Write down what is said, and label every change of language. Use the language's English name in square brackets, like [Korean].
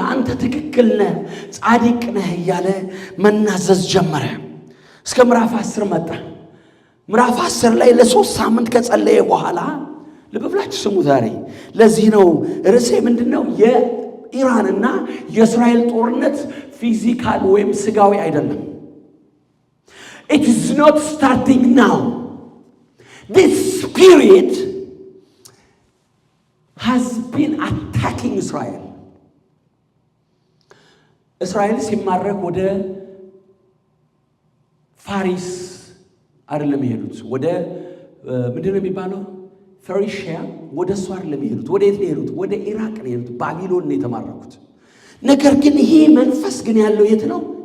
[Amharic] አንተ ትክክል ነህ፣ ጻድቅ ነህ እያለ መናዘዝ ጀመረ። እስከ ምዕራፍ 10 መጣ። ምዕራፍ 10 ላይ ለ3 ሳምንት ከጸለየ በኋላ ልብ ብላችሁ ስሙ። ዛሬ ለዚህ ነው ርዕሴ ምንድነው? የኢራንና የእስራኤል ጦርነት ፊዚካል ወይም ስጋዊ አይደለም። [English] It is not starting now. This spirit has been attacking Israel. [Amharic] እስራኤል ሲማረክ ወደ ፋሪስ አይደለም የሄዱት። ወደ ምንድነው የሚባለው? ፈሪሺያ። ወደ እሱ አይደለም የሄዱት። ወደ የት ነው የሄዱት? ወደ ኢራቅ ነው የሄዱት። ባቢሎን ነው የተማረኩት። ነገር ግን ይሄ መንፈስ ግን ያለው የት ነው?